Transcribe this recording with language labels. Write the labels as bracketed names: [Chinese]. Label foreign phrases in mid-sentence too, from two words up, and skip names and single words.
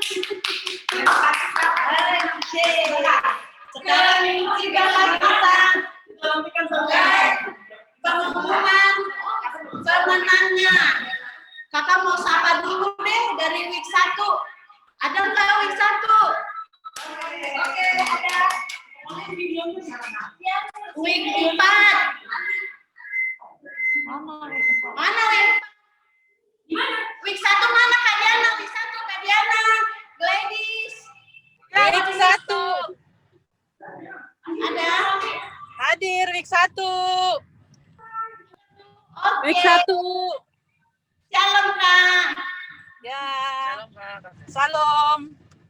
[Indonesian] Sekarang juga kita pengumuman pemenangnya. Kakak mau sapa dulu deh dari week 1. Ada nggak week 1? Oke, ada. Week 4. Mana week 4? Week 1 mana Kak Diana? Week 1 Kak Diana. Gladys. Week 1. Ada. Hadir week 1. Oke. Week 1. Shalom Kak. Ya. Salam.